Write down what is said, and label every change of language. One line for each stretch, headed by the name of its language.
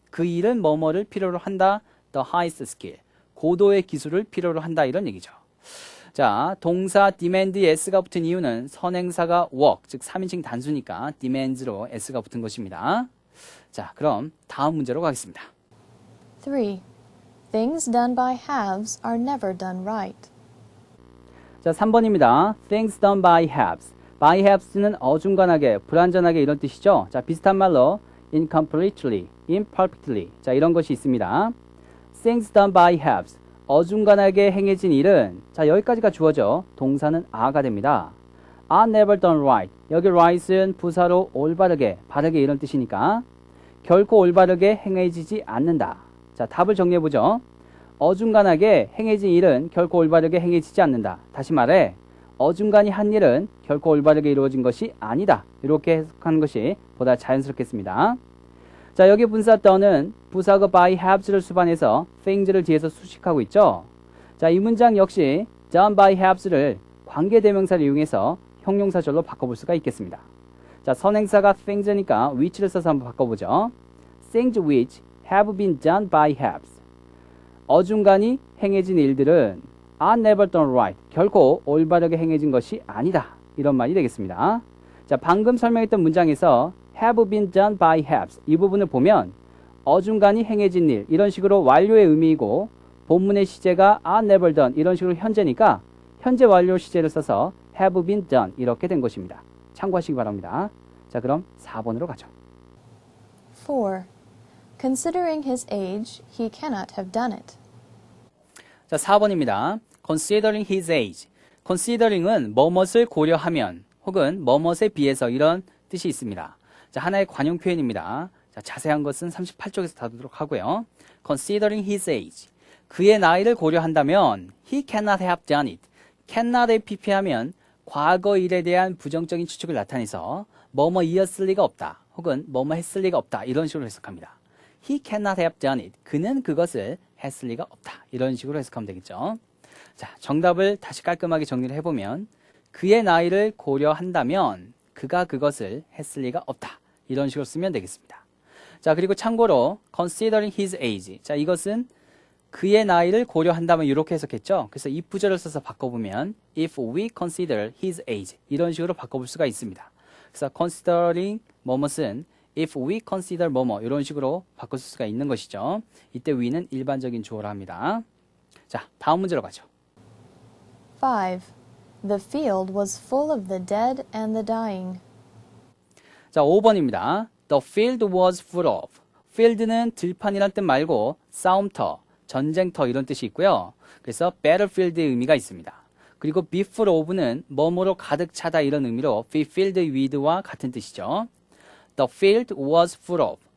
Korean: 그 일은 뭐뭐를 필요로 한다.
English: the highest skill.
Korean: 고도의 기술을 필요로 한다 이런 얘기죠. 자, 동사 demand에 s가 붙은 이유는 선행사가 work, 즉 3인칭 단수니까 demands로 s가 붙은 것입니다. 자, 그럼 다음 문제로 가겠습니다.
English: 3. Things done by haves are never done right.
Korean: 자, 3번입니다.
English: Things done by haves.
Korean: by haves는 어중간하게, 불완전하게 이런 뜻이죠. 자, 비슷한 말로 incompletely, imperfectly. 자, 이런 것이 있습니다.
English: Things done by haves.
Korean: 어중간하게 행해진 일은, 자, 여기까지가 주어져 동사는 are가 됩니다.
English: are never done right.
Korean: 여기 right은 부사로 올바르게, 바르게 이런 뜻이니까 결코 올바르게 행해지지 않는다. 자, 답을 정리해보죠. 어중간하게 행해진 일은 결코 올바르게 행해지지 않는다. 다시 말해 어중간히 한 일은 결코 올바르게 이루어진 것이 아니다. 이렇게 해석하는 것이 보다 자연스럽겠습니다. 자, 여기 분사 done은 부사가 by haves를 수반해서 things를 뒤에서 수식하고 있죠. 자, 이 문장 역시 done by haves를 관계대명사를 이용해서 형용사절로 바꿔볼 수가 있겠습니다. 자, 선행사가 things니까 which를 써서 한번 바꿔보죠.
English: Things which have been done by haves.
Korean: 어중간히 행해진 일들은
English: are never done right.
Korean: 결코 올바르게 행해진 것이 아니다. 이런 말이 되겠습니다. 자, 방금 설명했던 문장에서
English: have been done by haves.
Korean: 이 부분을 보면 어중간히 행해진 일 이런 식으로 완료의 의미이고 본문의 시제가
English: are never done
Korean: 이런 식으로 현재니까 현재 완료 시제를 써서 have been done 이렇게 된 것입니다. 참고하시기 바랍니다. 자, 그럼 4번으로 가죠.
English: 4. Considering his age, he cannot have done it.
Korean: 자, 4번입니다.
English: Considering his age.
Korean: Considering은 뭐뭇을 고려하면 혹은 뭐뭇에 비해서 이런 뜻이 있습니다. 자, 하나의 관용 표현입니다. 자, 자세한 것은 38쪽에서 다루도록 하고요.
English: Considering his age.
Korean: 그의 나이를 고려한다면
English: he cannot have done it.
Korean: cannot에 pp하면 과거 일에 대한 부정적인 추측을 나타내서 뭐뭐이었을 리가 없다. 혹은 뭐뭐 했을 리가 없다. 이런 식으로 해석합니다.
English: He cannot have done it.
Korean: 그는 그것을 했을 리가 없다. 이런 식으로 해석하면 되겠죠. 자, 정답을 다시 깔끔하게 정리를 해보면 그의 나이를 고려한다면 그가 그것을 했을 리가 없다. 이런 식으로 쓰면 되겠습니다. 자, 그리고 참고로
English: considering his age.
Korean: 자, 이것은 그의 나이를 고려한다면 이렇게 해석했죠. 그래서 if 부절을 써서 바꿔보면
English: if we consider his age
Korean: 이런 식으로 바꿔볼 수가 있습니다. 그래서 considering 뭐뭇은 if we consider 뭐뭐 이런 식으로 바꿀 수가 있는 것이죠. 이때 we는 일반적인 주어로 합니다. 자, 다음 문제로 가죠.
English: 5. The field was full of the dead and the dying.
Korean: 자, 5번입니다.
English: The field was full of.
Korean: field는 들판이란 뜻 말고 싸움터, 전쟁터 이런 뜻이 있고요. 그래서 battlefield의 의미가 있습니다. 그리고 be full of는 뭐뭐로 가득 차다 이런 의미로
English: be filled with
Korean: 와 같은 뜻이죠.
English: The field was full of.